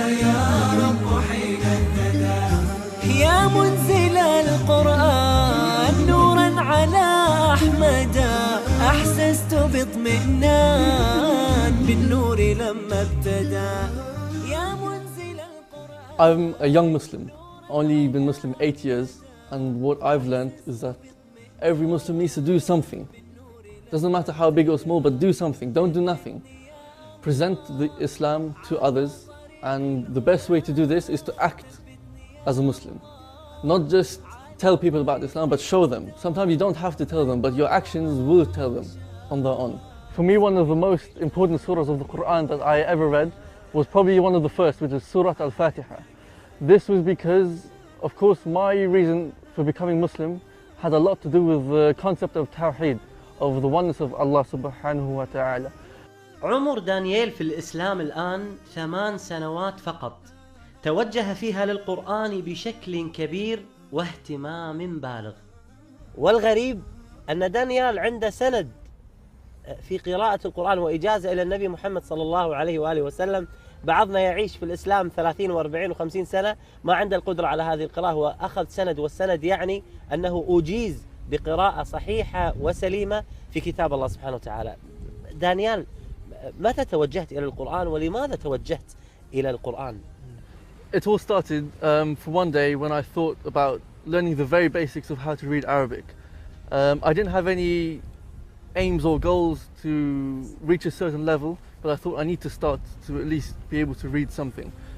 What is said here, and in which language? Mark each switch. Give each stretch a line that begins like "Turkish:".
Arabic: يا رب حين اهتدى. يا منزل القرآن نورا على أحمد أحسست باطمئنان بالنور لما ابتدى. يا منزل القرآن.
English: I'm a young Muslim, only been Muslim 8 years, and what I've learned is that every Muslim needs to do something. Doesn't matter how big or small, but do something. Don't do nothing. Present the Islam to others, and the best way to do this is to act as a Muslim. Not just tell people about Islam, but show them. Sometimes you don't have to tell them, but your actions will tell them on their own. For me, one of the most important surahs of the Quran that I ever read was probably one of the first, which is Surah Al-Fatiha. This was because, of course, my reason for becoming Muslim had a lot to do with the concept of Tawheed, of the oneness of Allah subhanahu wa ta'ala.
Arabic: عمر دانييل في الإسلام الآن 8 سنوات فقط، توجه فيها للقرآن بشكل كبير واهتمام بالغ. والغريب أن دانيال عنده سند في قراءة القرآن وإجازة إلى النبي محمد صلى الله عليه وآله وسلم. بعضنا يعيش في الإسلام 30 و40 و50 سنة ما عنده القدرة على هذه القراءة، وأخذ سند، والسند يعني أنه أجيز بقراءة صحيحة وسليمة في كتاب الله سبحانه وتعالى. دانيال، متى توجهت إلى القرآن ولماذا توجهت إلى القرآن؟
English: It all started for one day when I thought about learning the very basics of how to read Arabic. I didn't have any aims or goals to reach a certain level, but I thought I need to start to at least be able to read something.